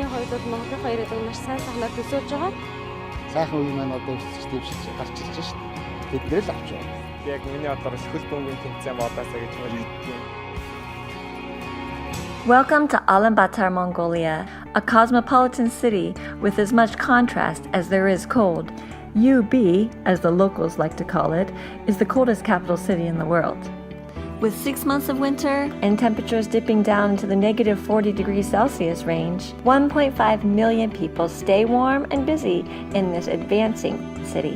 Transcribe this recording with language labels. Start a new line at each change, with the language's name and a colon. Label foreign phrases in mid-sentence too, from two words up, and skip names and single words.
Mongolian: хувьд бол Монголын хоёр гэдэг маш сайн санаа төсөөлж байгаа. Сайхан үе маань одоо өсөж дэвшиж гарч ирж байна шүү дээ. Тэдгээр л авч яваа. Яг миний бодлоор хөл бөмбөгийн тэмцээн болоосаа гэж хэлдэг.
English: Welcome to Ulaanbaatar, Mongolia, a cosmopolitan city with as much contrast as there is cold. UB, as the locals like to call it, is the coldest capital city in the world. With 6 months of winter and temperatures dipping down into the negative 40 degrees Celsius range, 1.5 million people stay warm and busy in this advancing city.